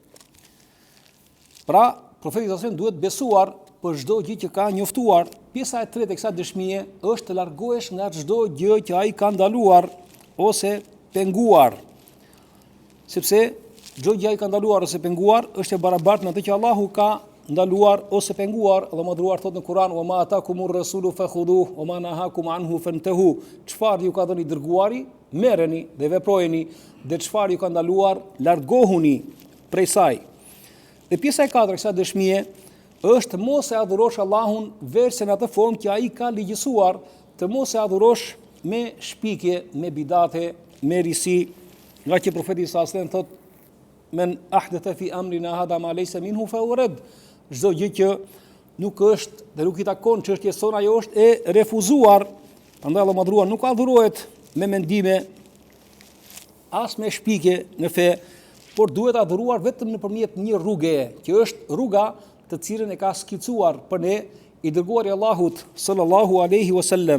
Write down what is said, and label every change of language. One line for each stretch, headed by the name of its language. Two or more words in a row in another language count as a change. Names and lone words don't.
Albanian: Pra, profeti
Arabic: صلى الله عليه وسلم
Albanian: duhet besuar për çdo gjë që ka njoftuar. Pjesa e tretë e kësaj dëshmie është të largohesh nga çdo gjë që ai ka ndaluar ose penguar. Sepse çdo gjë ai ka ndaluar ose penguar është e barabartë me atë që Allahu ka ndaluar ose penguar. Dhe madhruar thot në Kur'an:
Arabic: "وما آتاكم الرسول فخذوه وما نهاكم عنه فانتهوا."
Albanian: Çfarë ju ka dhënë i dërguari, merreni dhe veprojeni, dhe çfarë ju ka ndaluar, largohuni prej saj. Dhe pjesa e katërt e kësaj dëshmie është mos e adhurosh Allahun veçse në atë formë që ai ka ligjësuar, të mos e adhurosh me shpikje, me bidate, me risi, nga që profeti
Arabic: صلى الله عليه وسلم
Albanian: thot:
Arabic: "من أحدث في أمرنا هذا ما ليس منه فهو رد."
Albanian: Çdo gjë që nuk është dhe nuk i takon çështjes sona, ajo është e refuzuar. Prandaj Allahu madhruar nuk adhurohet me mendime as me shpikje në fe, por duhet adhuruar vetëm nëpërmjet një rruge, që është rruga të cilën e ka skicuar për ne i dërguari i Allahut
Arabic: صلى الله عليه وسلم.